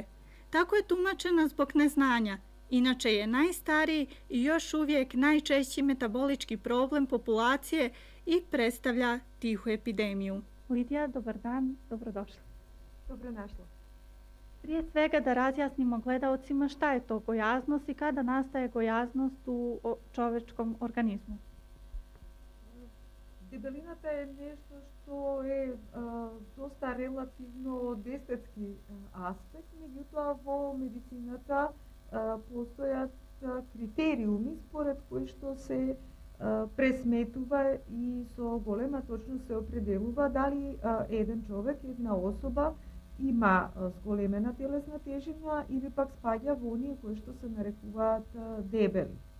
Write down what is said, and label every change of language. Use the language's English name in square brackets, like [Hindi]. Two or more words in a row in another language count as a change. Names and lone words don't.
[Bosnian] Tako je tumačena zbog neznanja. Inače je najstariji i još uvijek najčešći metabolički problem populacije i predstavlja tihu epidemiju. Lidija, dobar dan, dobrodošla. Dobro našla. Prije svega da razjasnimo gledaocima šta je to gojaznost i kada nastaje gojaznost u čovečkom organizmu. [Macedonian] Дебелината е нешто што е доста релативно од естетски аспект, меѓутоа во медицината постојат критериуми според кои што се пресметува и со голема точност се определува дали еден човек, една особа има зголемена телесна тежина или пак спаѓа во оние кои што се нарекуваат дебели.